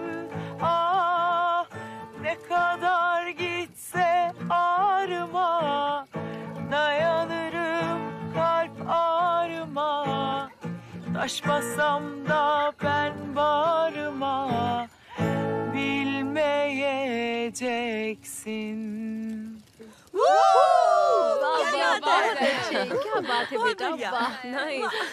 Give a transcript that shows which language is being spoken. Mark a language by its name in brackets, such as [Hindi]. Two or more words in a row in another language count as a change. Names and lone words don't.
[Turkish] Ah, ne kadar gitse ağrıma, dayanırım kalp ağrıma. Taş bassam da ben bağrıma, bilmeyeceksin. [Hindi] क्या बात है, क्या बात है बेटा, वाह, नाइस।